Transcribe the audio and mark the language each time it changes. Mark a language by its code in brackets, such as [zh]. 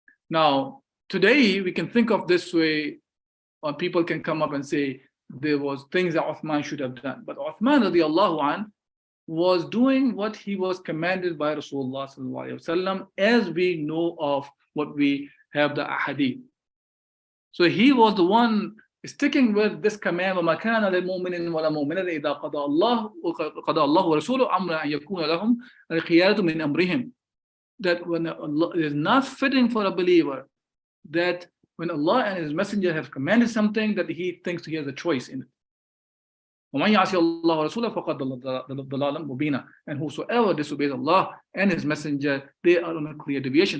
[en] Now, today we can think of this way, or people can come up and say there was things that Uthman should have done. But Uthman radiallahu anh was doing what he was commanded by Rasulullah sallallahu alaihi wasallam, as we know of what we have the ahadith. So he was the one sticking with this command, [ar] وَمَا كَانَ لِلْمُؤْمِنٍ وَلَا مُؤْمِنَةٍ إِذَا قَضَى اللَّهُ وَرَسُولُهُ أَمْرًا أَن يَكُونَ لَهُمْ الْخِيَارَةُ مِنْ أَمْرِهِمْ. [en] That when Allah, it is not fitting for a believer that when Allah and His Messenger have commanded something, that he thinks he has a choice in it. [ar] وَمَنْ يَعْصِ اللَّهَ وَرَسُولَهُ فَقَدْ ضَلَّ ضَلَالًا مُبِينًا. [en] And whosoever disobeys Allah and His Messenger, they are on a clear deviation.